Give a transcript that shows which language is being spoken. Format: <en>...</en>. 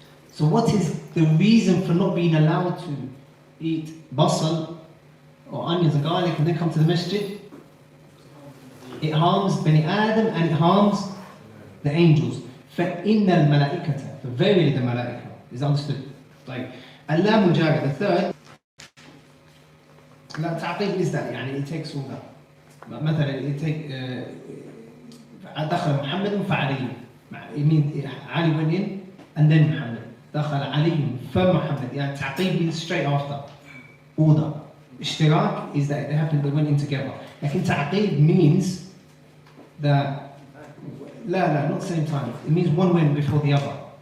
<en>So what is the reason for not being allowed to eat basal or onions and garlic and then come to the masjid? It harms Bani Adam and it harms the angels.</en> <ar>فَإِنَّ الْمَلَائِكَةَ,</ar> <en>for verily the malaika, is understood. Like,</en> <ar>اللام الجارية,</ar> <en>the third,</en> <ar>لا تعقيب</ar> <en>is that,</en> <ar>يعني</ar> <en>it takes all that.</en> <ar>مثلا</ar> <en>it take,</en> <ar>دخل محمد فعلي.</ar> <en>It means Ali went in and then Muhammad.</en> <ar>دخل علي فمحمد, يعني تعقيب</ar> <en>means straight after. Order. اشتراك is that it happened, they went in together.</en> <ar>لكن</ar> <en>تعقيب means that</en> <ar>لا,</ar> <en>not same time. It means one went before the other.</en>